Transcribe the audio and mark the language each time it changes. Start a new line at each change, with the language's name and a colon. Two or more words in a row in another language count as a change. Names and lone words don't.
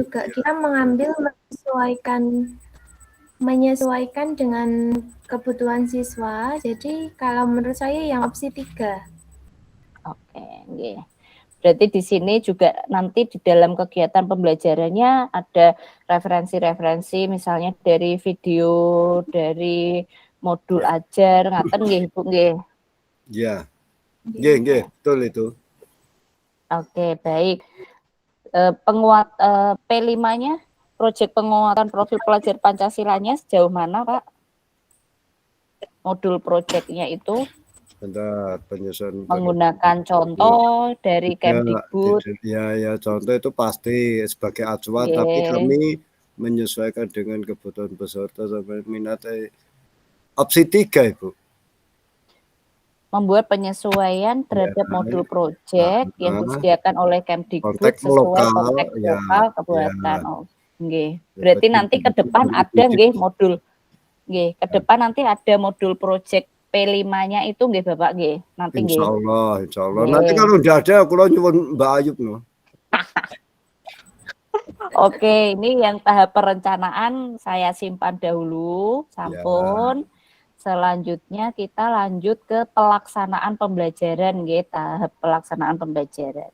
Indonesian: juga kita mengambil menyesuaikan dengan kebutuhan siswa. Jadi kalau menurut saya yang opsi 3. Oke, nggih. Berarti di sini juga nanti di dalam kegiatan pembelajarannya ada referensi-referensi misalnya dari video, dari modul ajar,
Javanese: ngaten nggih,
Indonesian: Bu nggih. Ya, nggih, betul itu. Oke, baik. P5-nya, proyek penguatan profil pelajar Pancasilanya sejauh mana, Pak? Modul proyeknya itu Bentar, penyesuaian menggunakan contoh dari Kemdikbud. ya, contoh itu pasti sebagai acuan, tapi kami menyesuaikan dengan kebutuhan peserta sampai minat. Opsi 3, Ibu. Membuat penyesuaian terhadap modul proyek yang disediakan oleh Kemdikbud sesuai konteks lokal kebuatan. Oh, nggih. Berarti nanti ke depan ada nggih modul. Nggih, ke depan nanti ada modul proyek P5-nya itu nggih Bapak nggih. Nanti nggih. Insya Allah. Nanti kalau udah ada aku nyuwun Mbak Ayub no. Oke, ini yang tahap perencanaan saya simpan dahulu, sampun. Selanjutnya kita lanjut ke pelaksanaan pembelajaran, nggih, tahap pelaksanaan pembelajaran.